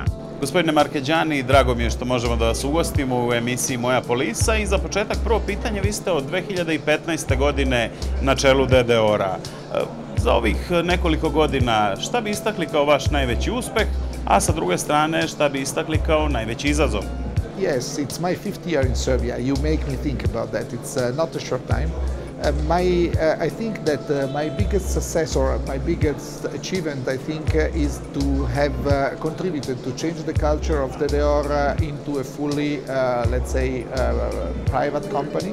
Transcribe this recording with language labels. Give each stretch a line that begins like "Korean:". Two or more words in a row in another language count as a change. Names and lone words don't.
Serbian: Gospodine Markeđani, drago mi je što možemo da vas ugostimo u emisiji Moja Polisa i za početak prvo pitanje, vi ste od 2015. godine na čelu DDOR-a. Za ovih nekoliko godina šta bi istakli kao vaš najveći uspeh, a sa druge strane šta bi istakli kao najveći izazov?
English: Yes, it's my 5th year in Serbia. You make me think about that. It's not a short time. I think that my biggest success or my biggest achievement, I think, is to have contributed to change the culture of DDR into a fully, let's say, private company.